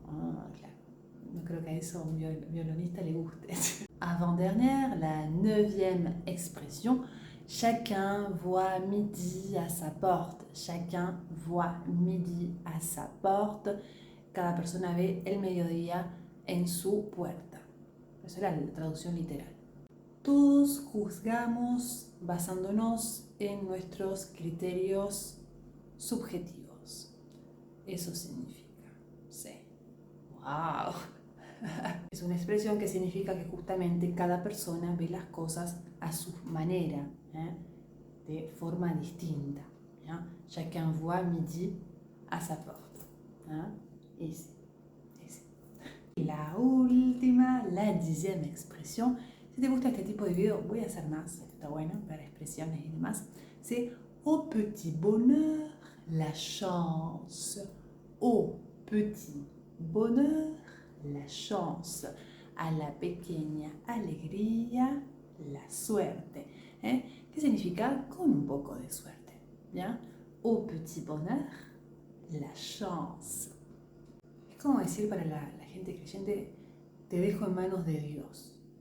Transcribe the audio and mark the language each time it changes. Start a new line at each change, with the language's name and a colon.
Spanish: Ah, claro. No creo que a eso a un violonista le guste.
French: Avant-dernière, la 9e expression. Chacun voit midi à sa porte. Chacun voit midi à sa porte.
Spanish: Cada persona ve el mediodía en su puerta. Esa es la traducción literal. Todos juzgamos basándonos en nuestros criterios subjetivos. Eso significa. Sí. ¡Wow! Es una expresión que significa que justamente cada persona ve las cosas a su manera, de forma distinta.
French: Chacun voit midi à sa porte.
Spanish: Ese. Y la última, la 10e expresión. Si te gusta este tipo de video, voy a hacer más. Está bueno, para expresiones y demás.
French: C'est au petit bonheur, la chance. Au petit bonheur, la chance.
Spanish: A la pequeña alegría, la suerte. ¿Qué significa? Con un poco de suerte. ¿Ya?
French: Au petit bonheur, la chance.
Spanish: Es como decir para la gente creyente, te dejo en manos de Dios.